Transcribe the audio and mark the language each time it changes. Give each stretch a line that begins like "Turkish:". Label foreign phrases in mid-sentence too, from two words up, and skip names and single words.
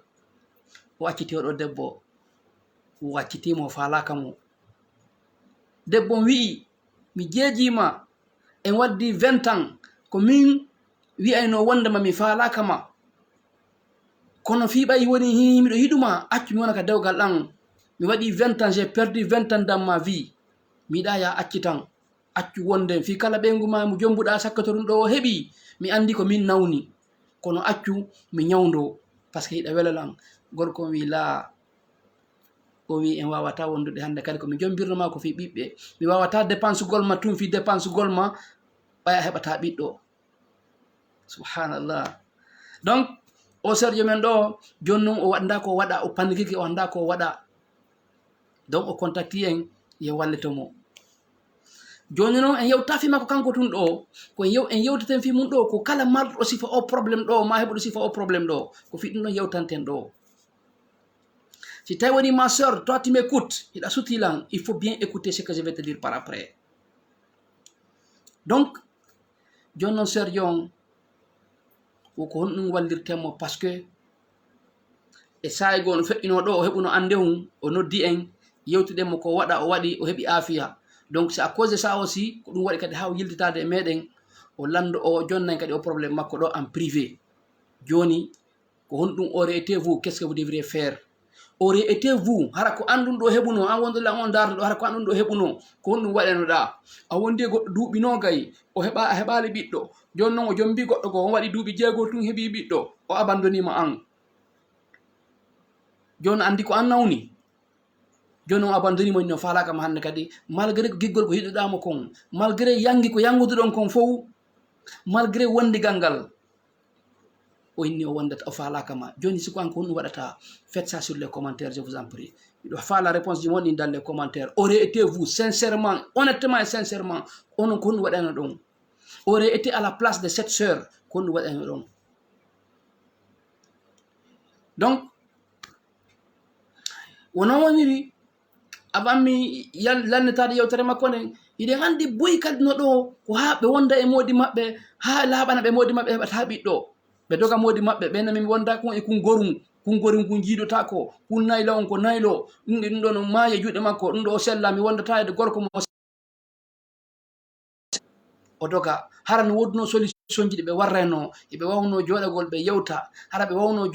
Fula: o acciti oɗo debbo, o accitimo o falaka mo. debbo wi'i mi jeejima en waddi 20 ans ko min wi'ayno wondema mi falaka ma, kono fiɓay woni miɗo yiɗuma accu mi wona ka dewgal ɗan, mi waɗi 20 ans
French: j'ai perdu 20 ans dans ma vie,
Fula: mi yiɗa ya acci tan accu wonde fi kala ɓeygu ma mo jombuɗa sakkato ɗum ɗo o heɓi mi andi ko min nawni, kono accu mi ñawdo
French: par ce que
Fula: yiɗa welalan. gorko wi la o wi en wawata wondude hande kadi komi jombirnoma ko fi ɓiɓɓe, mi wawata dépense gol ma tum fi dépense gol ma ɓaya heɓata ɓiɗɗo. subhanallah. Donc o serjo men ɗo joni noon o waɗda ko waɗa, o pannikiki o anda ko waɗa. donc o contacti en ye wallitomo. joni noon en yewta fi makko kanko tun ɗo ko en yewteten fi mum ɗo ko kala marɗo sifa o probléme ɗo ma heɓuɗo sifa o probléme ɗo ko fi ɗum ɗon yewtanten ɗo. si tawi woni
French: ma sœur, toi tu m'écoutes,
Fula: hiɗa sutilan,
French: il faut bien écouter ce que je vais te dire par après.
Fula: donc joni noon serjo on woko honɗum wallirtemo
French: par ce que
Fula: e saaygo no feƴƴino ɗo o heɓuno ande hum o noddi en yewtiɗenmo ko waɗa o waɗi o heɓi afiya. donc
French: c'est à cause de ça aussi
Fula: ko ɗum waɗi kadi ha o yiltitade e meɗen o lando o jonnayi kadi o probléme makko ɗo
French: en privé.
Fula: joni ko honɗum
French: aurait été vous, qu'est ce que vous devriez faire? aurait été vous
Fula: hara ko andun ɗo heɓuno an wondola on darde ɗo hara ko andun ɗo heɓuno ko honɗum waɗenoɗa a wondi e goɗɗo duuɓi nogay o heɓa a heɓali ɓiɗɗo, joni noon o jombi goɗɗo go on waɗi duuɓi 6 tun heeɓi ɓiɗɗo o abandonima an, joni andi ko an nawni, joni on abandonimo no falaka ma hande kadi malgré ko giggol ko yiɗoɗamo kon, malgré yangi ko yanguduɗon kon fof, malgré wondigal ngal o inni o wondata o falaka ma. joni siko an ko honɗum waɗata,
French: faites ça sur les commentaires je vous en prie.
Fula: miɗo faala réponse ji moon ɗi
French: dans les commentaires. aurait été vous sincèrement, honnêtement et sincèrement
Fula: onon ko honɗum waɗano ɗon,
French: aurait été à la place de cette sœur
Fula: ko honɗum waɗano ɗon. donc wono woniri avant mi lannetade yewtere makko nden iɗen andi boyi kadi no ɗo ko ha ɓe wonda e moodi maɓɓe ha laaɓana ɓe moodi maɓɓe heɓata ɓiɗɗo ɓe doga moodi maɓɓe ɓe nami mi wonda kon e kungorum kun jiidotako kun naylo on ko naylo ɗum ɗo no maayi e juuɗe makko ɗum ɗo o sella mi wondata e gorko mo o doga hara no wodno solution ji ɗi ɓe warreno eɓe wawno joɗagol ɓe yewta hara ɓe wawno